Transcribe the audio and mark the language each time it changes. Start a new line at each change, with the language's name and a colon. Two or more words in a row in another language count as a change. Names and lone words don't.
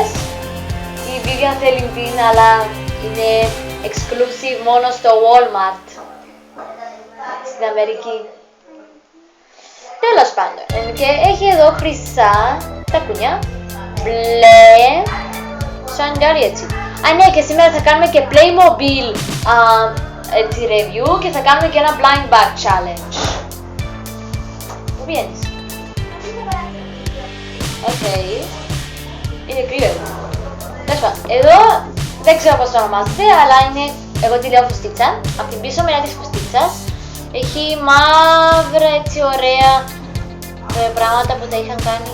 Greek: Η Vivian θέλει την, αλλά είναι exclusive μόνο στο Walmart στην Αμερική. Τέλος πάντων, και έχει εδώ χρυσά τακούνια, μπλε, σαντάλι έτσι. Α, ναι, και σήμερα θα κάνουμε και Playmobil έτσι review και θα κάνουμε και ένα
English: blind bag challenge.
Greek: Πού βγαίνεις? Οκ. Είναι κρύο. Τέλος πάντων, εδώ δεν ξέρω πώς το ονομάζεται, αλλά είναι, εγώ τη λέω φουστίτσα. Από την πίσω μεριά της φουστίτσας έχει μαύρα έτσι ωραία πράγματα που τα είχαν κάνει.